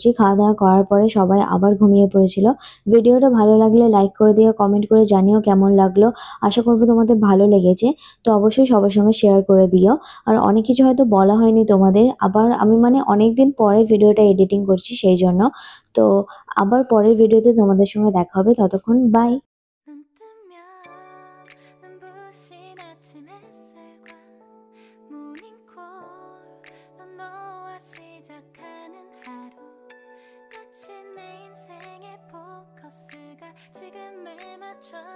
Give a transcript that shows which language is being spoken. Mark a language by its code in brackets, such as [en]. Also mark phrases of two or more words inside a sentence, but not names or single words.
[bn] খাওয়া দাওয়া করার পরে সবাই আবার ঘুমিয়ে পড়েছিল। ভিডিওটা ভালো লাগলে লাইক করে দিও, কমেন্ট করে জানিও কেমন লাগলো। আশা করবো তোমাদের ভালো লেগেছে। তো অবশ্যই সবার সঙ্গে শেয়ার করে দিও। আর অনেক কিছু হয়তো বলা হয়নি তোমাদের। আবার আমি মানে অনেকদিন পরে ভিডিওটা এডিটিং করছি সেই জন্য। তো আবার পরের ভিডিওতে তোমাদের সঙ্গে দেখা হবে। ততক্ষণ বাই। [ko] 눈 뜨면 눈부신 아침 햇살과 모닝콜로 너와 시작하는 하루 마치 내 인생의 포커스가 지금에 맞춰